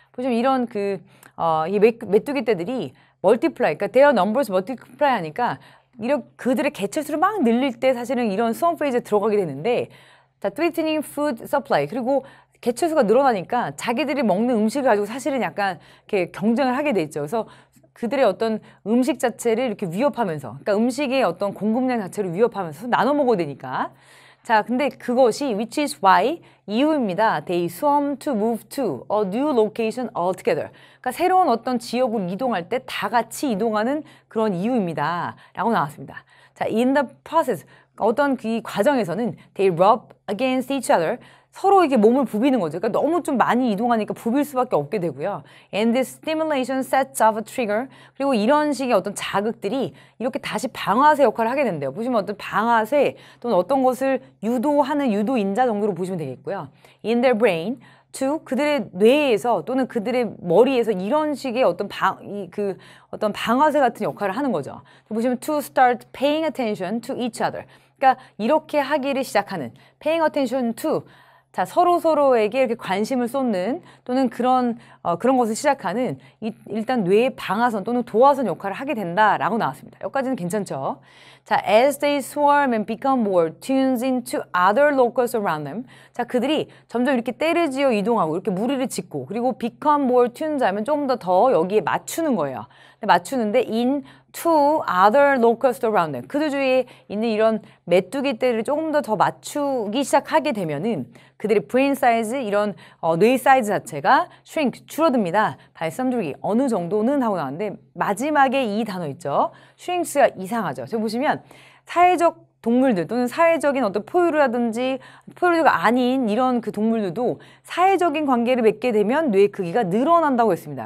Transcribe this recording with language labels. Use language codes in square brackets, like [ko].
[ko] 보시면 이런 이 메뚜기 떼들이 멀티플라이, 그러니까 [en] their numbers multiply [ko] 하니까 이런 그들의 개체수를 막 늘릴 때 사실은 이런 스웜 페이즈에 들어가게 되는데 자, [en] threatening food supply [ko] 그리고 개체수가 늘어나니까 자기들이 먹는 음식을 가지고 사실은 약간 이렇게 경쟁을 하게 돼 있죠. 그래서 그들의 어떤 음식 자체를 이렇게 위협하면서, 그러니까 음식의 어떤 공급량 자체를 위협하면서 나눠 먹어야 되니까. 자, 근데 그것이 [en] which is why [ko] 이유입니다. [en] They swarm to move to a new location altogether. [ko] 그러니까 새로운 어떤 지역으로 이동할 때 다 같이 이동하는 그런 이유입니다. 라고 나왔습니다. [en] 자, in the process [ko] 어떤 그 과정에서는 [en] they rub against each other. [ko] 서로 이렇게 몸을 부비는 거죠. 그러니까 너무 좀 많이 이동하니까 부빌 수밖에 없게 되고요. [en] And this stimulation sets off a trigger. [ko] 그리고 이런 식의 어떤 자극들이 이렇게 다시 방아쇠 역할을 하게 된대요. 보시면 어떤 방아쇠 또는 어떤 것을 유도하는 유도인자 정도로 보시면 되겠고요. [en] In their brain, to [ko] 그들의 뇌에서 또는 그들의 머리에서 이런 식의 어떤 어떤 방아쇠 같은 역할을 하는 거죠. 보시면 [en] to start paying attention to each other. [ko] 그러니까 이렇게 하기를 시작하는 [en] paying attention to [ko] 자, 서로에게 이렇게 관심을 쏟는 또는 그런 것을 시작하는 일단 뇌의 방아선 또는 도화선 역할을 하게 된다라고 나왔습니다. 여기까지는 괜찮죠? [en] 자, as they swarm and become more tuned into other locals around them. [ko] 자, 그들이 점점 이렇게 떼를 지어 이동하고 이렇게 무리를 짓고 그리고 [en] become more tuned [ko] 하면 좀 더 여기에 맞추는 거예요. 맞추는데 [en] in to other locals around them. [ko] 그들 주위에 있는 이런 메뚜기 떼를 조금 더 맞추기 시작하게 되면은 그들의 brain size, 이런 뇌 사이즈 자체가 shrink, 줄어듭니다. [en] by some degree, [ko] 어느 정도는 하고 나왔는데 마지막에 이 단어 있죠. shrinks가 이상하죠. 지금 보시면 사회적 동물들 또는 사회적인 어떤 포유류라든지 포유류가 아닌 이런 그 동물들도 사회적인 관계를 맺게 되면 뇌의 크기가 늘어난다고 했습니다.